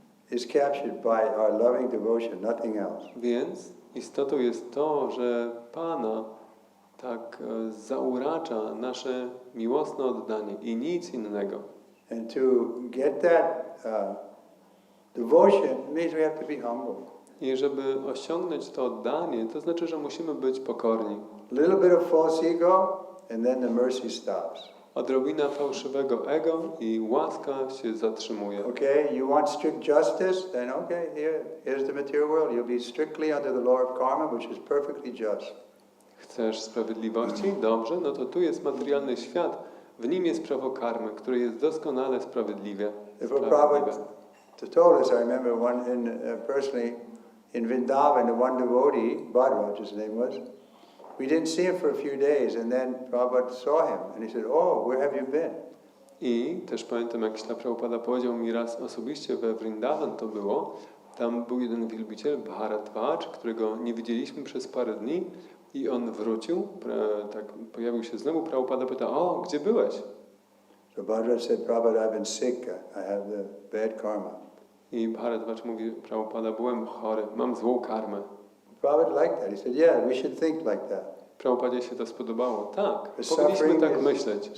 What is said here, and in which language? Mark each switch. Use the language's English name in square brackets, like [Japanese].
[English] is captured by our loving devotion, nothing else. [Polish] Więc istotą jest to, że Pana tak zauracza nasze miłosne oddanie i nic innego. [English] And to get that devotion means we have to be humble. [Polish] I żeby osiągnąć to oddanie, to znaczy, że musimy być pokorni. [English] A little bit of false ego, and then the mercy stops. [Polish] Odrobina fałszywego ego i łaska się zatrzymuje. [English] Okay, you want strict justice? Then okay, here's the material world. You'll be strictly under the law of karma, which is perfectly just. [Polish] Chcesz sprawiedliwości? Dobrze, no to tu jest materialny świat. W nim jest prawo karmy, które jest doskonale sprawiedliwe. [English] Prabhupada told us, I remember personally, in Vrindavan, the one devotee, Bhadraj, his name was, we didn't see him for a few days, and then Prabhupada saw him, and he said, "Oh, where have you been?" [Polish] I też pamiętam, jak Śla Prabhupada powiedział mi raz osobiście we Vrindavan to było, tam był jeden wielbiciel, Bharadwaj, którego nie widzieliśmy przez parę dni i on wrócił, tak pojawił się znowu, Prabhupada pyta, o, gdzie byłeś? [English] So Bhadraj said, "Prabhupada, I've been sick, I have the bad karma." [Polish] I Bharadwaj mówi, Prabhupada, byłem chory, mam złą karmę. [English] Prabhupada liked that. He said, "Yeah, we should think like that." [Polish] Prabhupadzie się to spodobało. Tak, powinniśmy tak myśleć.